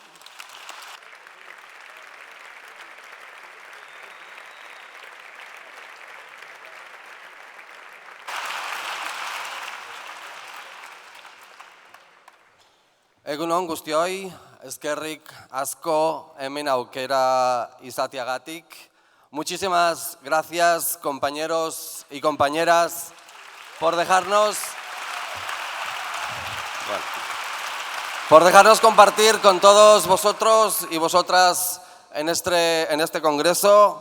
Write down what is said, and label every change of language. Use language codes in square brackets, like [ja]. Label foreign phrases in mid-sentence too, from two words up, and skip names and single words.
[eu] Egun on guztioi, eskerrik asko hemen aukera izateagatik. [es] Muchísimas gracias, compañeros y compañeras, por dejarnos compartir con todos vosotros y vosotras en este congreso.